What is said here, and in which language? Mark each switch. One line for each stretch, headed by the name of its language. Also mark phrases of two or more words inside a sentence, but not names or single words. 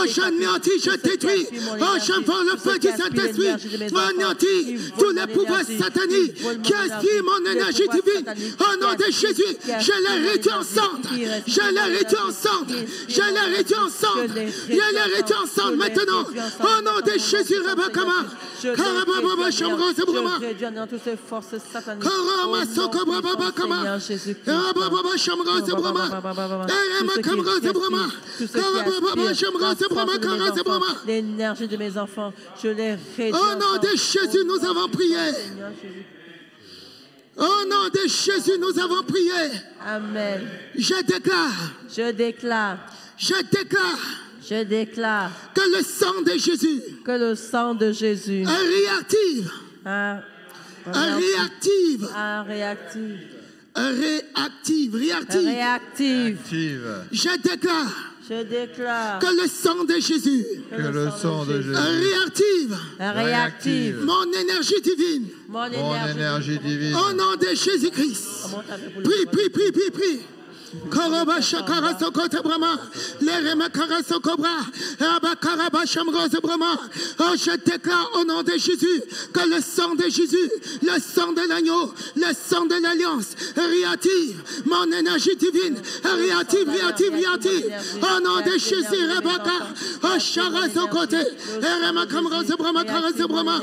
French: j'anéantis, je détruis, oh j'envoie le feu du Saint-Esprit, anéantis tous les pouvoirs sataniques qui aspirent mon énergie divine, au nom de Jésus, je les réduis en cendres, je les réduis en cendres, je les réduis en cendres, je les réduis en cendres maintenant, au nom de Jésus, Rebakama, Karababa Shamros Brahma, Karama Sokobra Babakama, Karababa Shamros Brahma, Karama Kamros Brahma, Karababa Shamros Brahma, Karas Brahma. L'énergie de mes enfants, je les réduis. Au nom de Jésus, nous avons prié. Au nom de Jésus, nous avons prié. Amen. Je déclare. Je déclare. Je déclare. Je déclare que le sang de Jésus, que le sang de Jésus réactive, réactive. Je déclare que le sang de Jésus, réactive mon énergie divine, au nom de Jésus-Christ. Prie. Karaba Shakara Sokote Brahma, les Remakara Sokobra, Abakaraba Shamros Brahma. Oh, je déclare au nom de Jésus que le sang de Jésus, le sang de l'agneau, le sang de l'alliance, réactive mon énergie divine, réactive. Au nom de Jésus, Rebaka, oh, Shara Sokote, Remakamros Brahma, Karas Brahma.